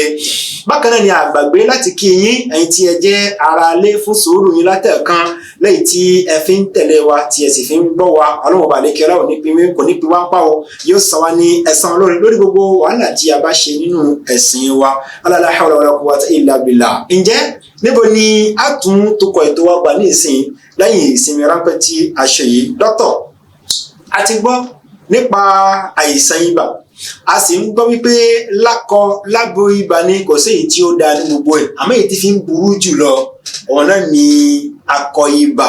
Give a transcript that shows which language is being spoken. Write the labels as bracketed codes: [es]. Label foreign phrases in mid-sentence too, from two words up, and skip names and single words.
[yo] Bákan náà ni àgbàgbé láti kí yín ẹ̀yin tí ẹ jẹ́ ara lé fún sùúrù yín látẹ̀kan lẹ́yìn tí ẹ fi ń tẹ̀lé wa tí ẹ sì fi ń gbọ́ wa Ọlọ́run ọba àlékẹ́ ọlá kò ní pín wá ń pa o yóò san wá ní ẹ̀san lórí gbogbo wàhálà tí a bá ṣe nínú ẹ̀sìn wa [ar] لا حول ولا قوة إلا بالله. [yo] Ǹjẹ́ níbo ni a tún tukọ̀ ètò wa gbà ní ìsìn lẹ́yìn ìsinmi ráńpẹ́ tí a ṣe yìí dókítà a ti gbọ́ nípa àìsàn ibà a sì ń gbọ́ wípé lágbo ibà ni kò sí èyí tí ó dáa ní gbogbo ẹ̀ àmọ́ èyí tí fi ń burú jùlọ ọ̀nà ni akọ ibà.